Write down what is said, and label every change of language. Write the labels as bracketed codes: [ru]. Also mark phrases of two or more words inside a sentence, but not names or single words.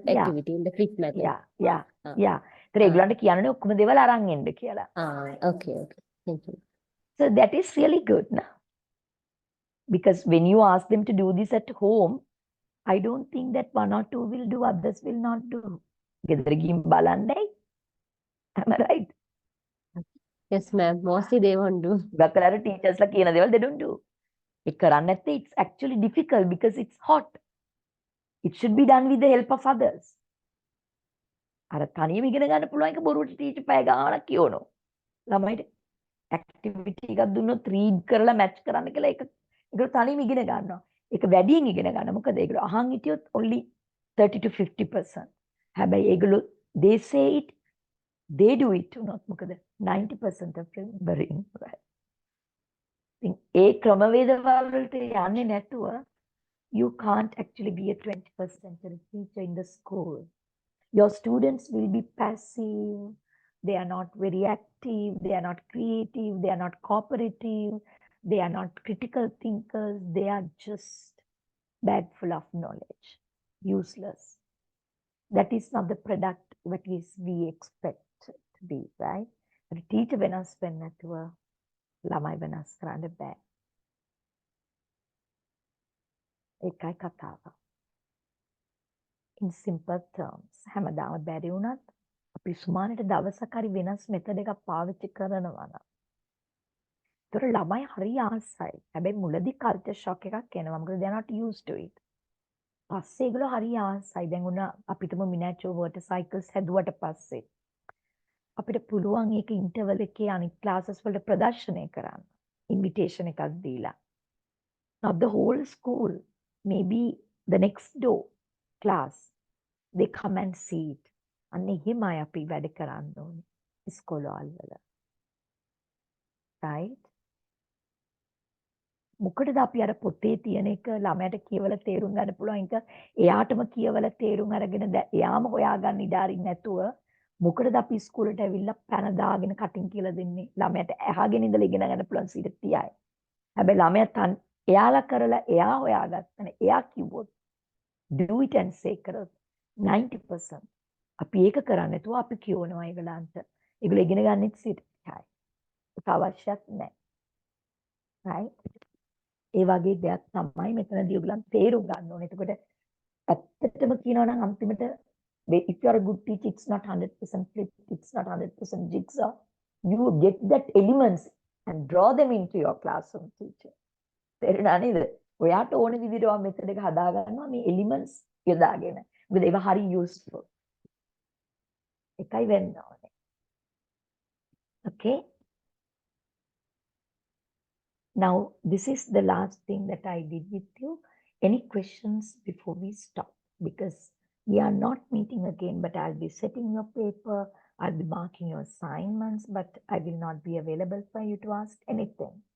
[en] Yeah. activity in the flip method. Yeah. [si] ඒතර ඒගොල්ලන්ට කියන්නනේ ඔක්කොම දේවල් අරන් එන්න කියලා. [en] Okay. Thank you. So that is really good now. Because when you ask them to do this at home, I don't think that 1 or 2 will do, others will not do. [si] ගෙදර ගිහින් බලන්නේ. [en] Am I right? Yes, ma'am. Mostly they won't do. [si] ගකලාර teachers ලා කියන දේවල් [en] they don't do. [si] ඒ කරන්නේ නැත්තේ [en] it's actually difficult because it's hot. It should be done with the help of others. [si] අර තනියම ඉගෙන ගන්න පුළුවන් එක බොරුවට ටීචර් පැය ගාණක් කියවනවා. ළමයිට activity එකක් දුන්නොත් read කරලා match කරන්න කියලා ඒගොල්ලෝ තනියම ඉගෙන ගන්නවා. ඒක වැඩියෙන් ඉගෙන ගන්න. මොකද ඒගොල්ලෝ අහන් හිටියොත් only 30 to 50%. හැබැයි ඒගොල්ලෝ [en] they say it, they do it [si] උනොත් මොකද [en] 90% of remembering, right? [si] ඉතින් ඒ ක්‍රමවේද වලට යන්නේ නැතුව [en] you can't actually be a 21st century teacher in the school. Your students will be passive, they are not very active, they are not creative, they are not cooperative, they are not critical thinkers, they are just bag full of knowledge, useless. That is not the product what is we expect to be, right? A teacher [si] වෙනස් වෙන්න නැතුව ළමයි වෙනස් කරන්න බෑ. ඒකයි කතාව. [en] In simple terms, [si] හැමදාම බැරි වුණත් අපි සුමානට දවසක් හරි වෙනස් මෙතඩ් එකක් පාවිච්චි කරනවා නම් ඒතර ළමයි හරි ආසයි. හැබැයි මුලදී [en] culture shock [si] එකක් එනවා. මොකද [en] they are not used to it. [si] පස්සේ ඒගොල්ලෝ හරි ආසයි. දැන් උන අපිටම [en] miniature water cycles [si] හැදුවට පස්සේ අපිට පුළුවන් ඒක ඉන්ටර්වල් එකේ අනිත් ක්ලාසස් වලට ප්‍රදර්ශනය කරන්න. ඉන්විටේෂන් එකක් දීලා. [en] Not the whole school, maybe the next door class, they come and see it. [si] අන්න එහෙමයි අපි වැඩ කරන්න ඕනේ ඉස්කෝලවල. [en] Right? [si] මොකටද අපි අර පොතේ තියෙන එක ළමයට කියවලා තේරුම් ගන්න පුළුවන් එක එයාටම කියවලා තේරුම් අරගෙන එයාම හොයාගන්න ඉඩ අරින්න නැතුව මොකටද අපි ඉස්කෝලේට ඇවිල්ලා පැන දාගෙන කටින් කියලා දෙන්නේ ළමයට අහගෙන ඉඳලා ඉගෙන ගන්න පුළුවන් 30යි. හැබැයි ළමයා එයාලා කරලා එයා හොයාගත්තනේ එයා කිව්වොත් [en] do it and say [si] කරොත් 90% අපි ඒක කරන්නේ නැතුව අපි කියවනවා ඒගොල්ලන්ට. ඒගොල්ලෝ ඉගෙන ගන්නෙත් 30යි. ඒක අවශ්‍යත් නැහැ. [en] right? [si] ඒ වගේ දෙයක් තමයි මෙතනදී ඔයගලන් තේරුම් ගන්න ඕනේ. එතකොට ඇත්තටම කියනවා නම් අන්තිමට [en] if you are a good teacher, it's not 100% flip, it's not 100% jigsaw. You get that elements and draw them into your classroom teacher. [si] තේරුණා නේද? ඔයාට ඕන විදිහට ඔයා මෙතන එක හදා ගන්නවා මේ elements යොදාගෙන. මොකද ඒවා හරි useful. එකයි වෙන්න ඕනේ. [en] Okay? Now, this is the last thing that I did with you. Any questions before we stop? Because we are not meeting again, but I'll be setting your paper, I'll be marking your assignments, but I will not be available for you to ask anything.